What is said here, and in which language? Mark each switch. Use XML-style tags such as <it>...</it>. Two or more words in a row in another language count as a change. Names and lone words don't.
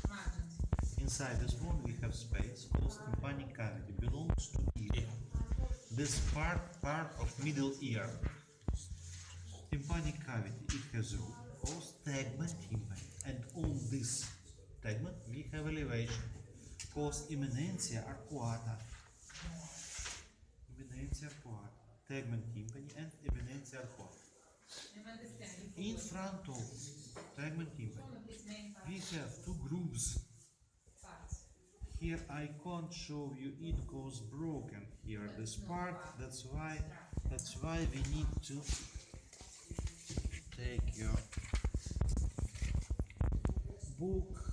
<en>Inside this bone we have space called tympanic cavity, belongs to ear. This part of middle ear. Tympanic cavity, it has roof called</en> <la>tegment tympani,</la> <en>and on this tegment we have elevation called</en> <la>eminentia arcuata. Eminentia arcuata, tegment tympani</la> <en>and</en> <la>eminentia arcuata.</la> <en>In front of</en> <la>tegment tympani</la> <en>we have two grooves. Here I can't show you, it goes broken here, this part, that's why we need to take your book.</en>